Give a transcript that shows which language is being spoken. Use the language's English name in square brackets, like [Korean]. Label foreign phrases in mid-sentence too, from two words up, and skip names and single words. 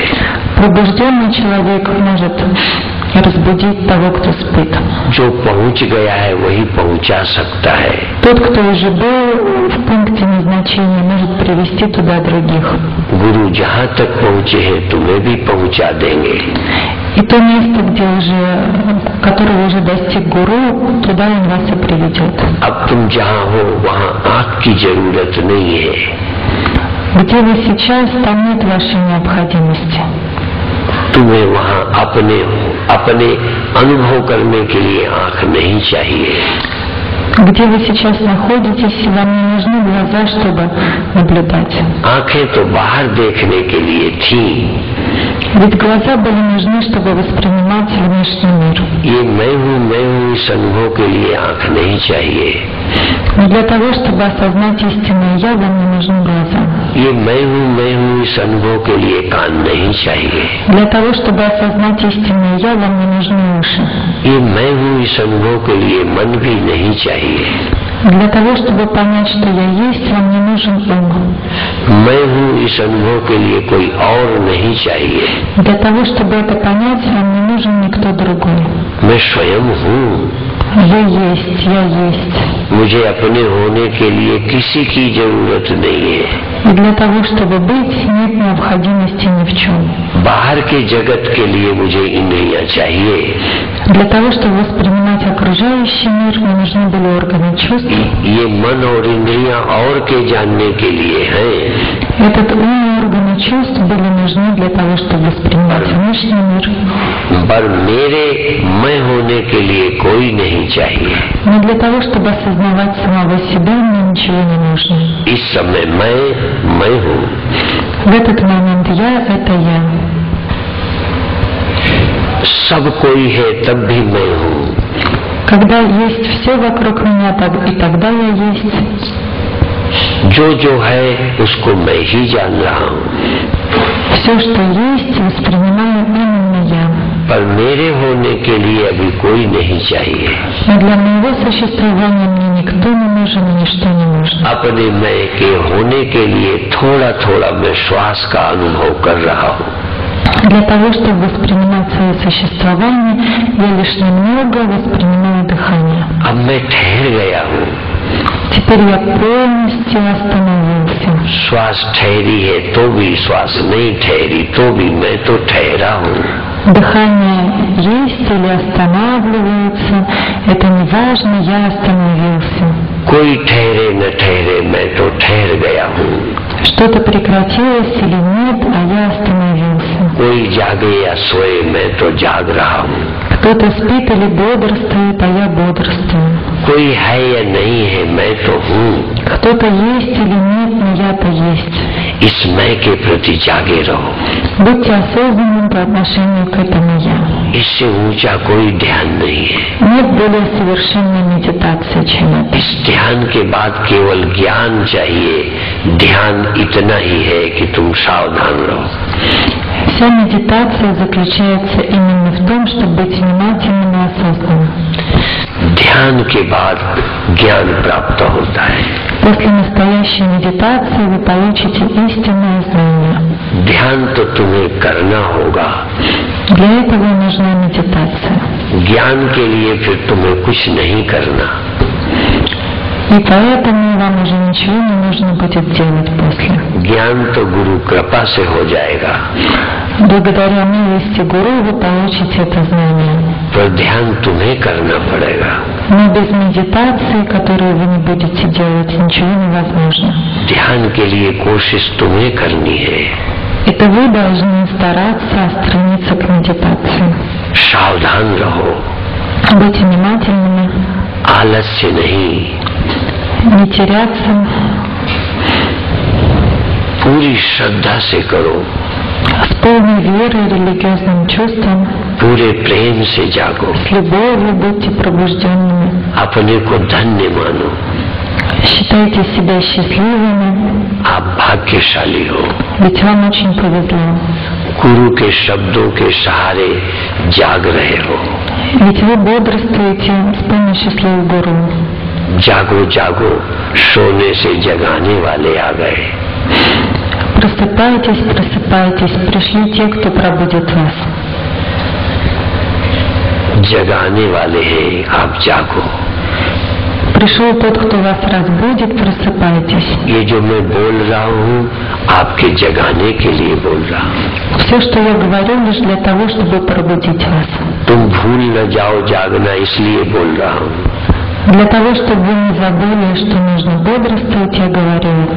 [Russian] Пробужденный человек может разбудить того, кто спит. [Hindi] जो पहुंच गया है वही पहुंचा सकता है। [Russian] Тот, кто уже был в пункте назначения, может привести туда других. [Hindi] गुरु जहाँ तक पहुँचे हैं तुम्हें भी पहुँचा देंगे। [Russian] И то место, которого уже достиг гуру, туда он вас и приведет. [Hindi] अब तुम जहाँ हो वहाँ आँख की जरूरत नहीं है। [Russian] Где вы сейчас, там нет вашей необходимости. [Hindi] तुम्हें वहाँ अपने अनुभव करने के लिए आँख नहीं चाहिए। [Russian] Где вы сейчас находитесь, вам не нужны глаза, чтобы наблюдать. [Hindi] आँखें तो बाहर देखने के लिए थी। [Russian] Ведь глаза были нужны, чтобы воспринимать внешний мир. [Hindi] ये मैं हूँ इस अनुभव के लिए आँख नहीं चाहिए। [Russian] Но для того, чтобы осознать истинное «Я», вам не нужны глаза. [Hindi] ये मैं हूँ इस अनुभव के लिए कान नहीं चाहिए। [Russian] Для того, чтобы осознать истинное «Я», вам не нужны уши. [Hindi] ये मैं हूँ इस अनुभव के लिए मन भी नहीं चाहिए। [Russian] Для того, чтобы понять, что я есть, вам не нужен ум. [Hindi] मैं हूँ इस अनुभव के लिए कोई और नहीं चाहिए। [Russian] Для того, чтобы это понять, вам не нужен никто другой. [Hindi] मैं स्वयं हूँ। [Russian] Вы есть, я есть. [Hindi] मुझे अपने होने के लिए किसी की जरूरत नहीं है। [Russian] И для того, чтобы быть, нет необходимости ни в чем. [Hindi] बाहर के जगत के लिए मुझे इंद्रियां चाहिए। [Russian] Для того, чтобы воспринимать окружающий мир, мне нужны были органы чувств. [Hindi] ये मन और इंद्रियां और के जानने के लिए हैं। [Russian] Этот ум и органы чувств были нужны для того, чтобы воспринимать внешний мир. [Hindi] पर मेरे मैं होने के लिए कोई नहीं चाहिए। [Russian] Но для того, чтобы осознавать самого себя, мне ничего не нужно. [Hindi] इस समय मैं हूँ। [Russian] В этот момент я — это я. [Hindi] सब कोई है तब भी मैं हूँ। [Russian] Когда есть все вокруг меня, и тогда я есть. [Hindi] जो है उसको मैं ही जान रहा हूँ। [Russian] Все, что есть, воспринимаю именно я. [Hindi] पर मेरे होने के लिए अभी कोई नहीं चाहिए। [Russian] Но для моего существования мне никто не нужен и ничто не нужно. [Hindi] अपने मैं के होने के लिए थोड़ा थोड़ा मैं श्वास का अनुभव कर रहा हूँ। [Russian] Для того, чтобы воспринимать свое существование, я лишь немного воспринимаю дыхание. [Hindi] अब मैं ठहर गया हूँ। [Russian] Теперь я полностью остановился. [Hindi] श्वास ठहरी है तो भी, श्वास नहीं ठहरी तो भी, मैं तो ठहरा हूँ। [Russian] Дыхание есть или останавливается, это не важно, я остановился. [Hindi] कोई ठहरे न ठहरे मैं तो ठहर गया हूँ। [Russian] Что-то прекратилось или нет, а я остановился. [Hindi] कोई जागे या सोए मैं तो जाग रहा हूँ। [Russian] Кто-то спит или бодрствует, а я бодрствую. [Hindi] कोई है या नहीं है मैं तो हूँ। [Russian] Кто-то есть или нет, но я-то есть. [Hindi] इस मैं के प्रति जागे रहो। [Russian] Будьте осознанным по отношению к этому «я». [Hindi] इससे ऊंचा कोई ध्यान नहीं है। [Russian] Нет более совершенной медитации, чем это. [Hindi] इस ध्यान के बाद केवल ज्ञान चाहिए। ध्यान इतना ही है कि तुम सावधान रहो। [Russian] Вся медитация заключается именно в том, чтобы быть внимательным и осознанным. [Hindi] ध्यान के बाद ज्ञान प्राप्त होता है। [Russian] После настоящей медитации вы получите истинное знание. [Hindi] ध्यान तो तुम्हें करना होगा। [Russian] Для этого нужна медитация. [Hindi] ज्ञान के लिए फिर तुम्हें कुछ नहीं करना। [Russian] И поэтому вам уже ничего не нужно будет делать после. [Hindi] ज्ञान तो गुरु कृपा से हो जाएगा। [Russian] Благодаря милости Гуру вы получите это знание. [Hindi] पर ध्यान तुम्हें करना पड़ेगा। [Russian] Но без медитации, которую вы не будете делать, ничего невозможно. [Hindi] ध्यान के लिए कोशिश तुम्हें करनी है। [Russian] Это вы должны стараться стремиться к медитации. [Hindi] सावधान रहो, [Russian] Быть внимательными, [Hindi] आलस्य नहीं, [Russian] не теряться, [Hindi] पूरी श्रद्धा से करो, [Russian] с полной верой, религиозным чувством, [Hindi] पूरे प्रेम से जागो, [Russian] с любовью будьте пробужденными. [Hindi] अपने को धन्य मानो, [Russian] Считайте себя счастливыми, [Hindi] आप भाग्यशाली हो। [Russian] ведь вам очень повезло. [Hindi] गुरु के शब्दों के सहारे जाग रहे हो। [Russian] Ведь вы бодрствуете с помощью слов Гуру. [Hindi] जागो जागो, सोने से जगाने वाले आ गए। [Russian] Просыпайтесь, просыпайтесь, пришли те, кто пробудит вас. [Hindi] जगाने वाले हैं, आप जागो। [Russian] Пришел тот, кто вас разбудит, просыпайтесь. [Hindi] ये जो मैं बोल रहा हूँ आपके जगाने के लिए बोल रहा हूँ। [Russian] Все, что я говорю, лишь для того, чтобы пробудить вас. [Hindi] तुम भूल न जाओ जागना, इसलिए बोल रहा हूँ। [Russian] Для того, чтобы вы не забыли, что нужно бодрствовать, я говорю это.